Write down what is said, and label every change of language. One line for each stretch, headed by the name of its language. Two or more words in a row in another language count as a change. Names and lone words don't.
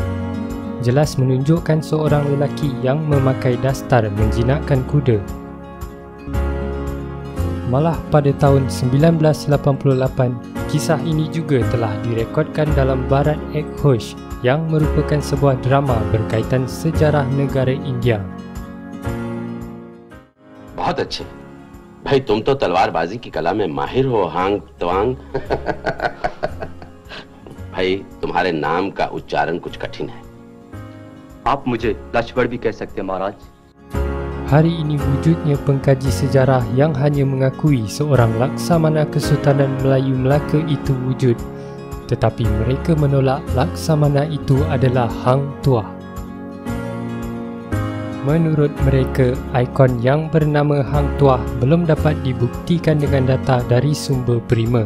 Malay: Jelas menunjukkan seorang lelaki yang memakai dastar menjinakkan kuda. Malah pada tahun 1988, kisah ini juga telah direkodkan dalam Bharat Ek Hosh yang merupakan sebuah drama berkaitan sejarah negara India.
Hindi: बहुत अच्छे भाई, तुम तो तलवारबाजी की कला में माहिर हो हांग त्वांग। भाई तुम्हारे नाम का उच्चारण कुछ कठिन है। आप मुझे लक्ष्मण भी कह सकते हैं महाराज।
Malay: Hari ini wujudnya pengkaji sejarah yang hanya mengakui seorang Laksamana Kesultanan Melayu Melaka itu wujud, tetapi mereka menolak Laksamana itu adalah Hang Tuah. Menurut mereka, ikon yang bernama Hang Tuah belum dapat dibuktikan dengan data dari sumber primer.